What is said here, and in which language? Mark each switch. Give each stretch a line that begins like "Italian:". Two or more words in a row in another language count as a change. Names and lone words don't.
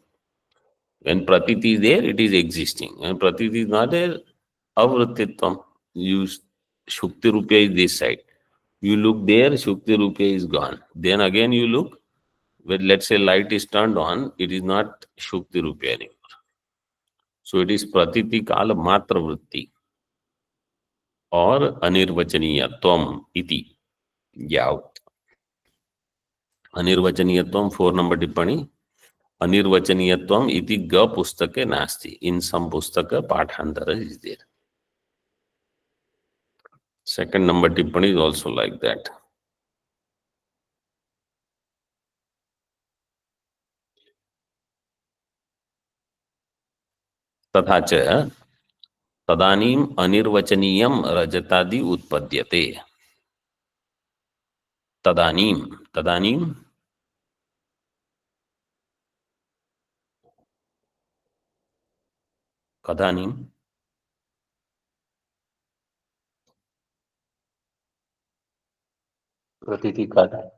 English: When Pratiti is there, it is existing. When Pratiti is not there,
Sanskrit: Avrittitvam. शुक्ति रूप्य
English: is this side. You look there,
Sanskrit: शुक्ति रूप्य
English: is gone. Then again you look, when let's say light is turned on, it is not
Sanskrit: शुक्ति रूप्य
English: anymore. So it is
Sanskrit: प्रतीति काल मात्र वृत्ति
English: or
Sanskrit: अनिर्वचनीयत्वम् इति. Yav. अनिर्वचनीयत्वम् 4 number टिप्पणी. अनिर्वचनीयत्वम् इति ग पुस्तके नास्ति.
English: In some pustaka Pathandara is there. Second number tippani is also like that.
Sanskrit: तथा च तदानीम अनिर्वचनीयम रजतादि उत्पद्यते. तदानीम तदानीम कदानीम प्रतीति काल.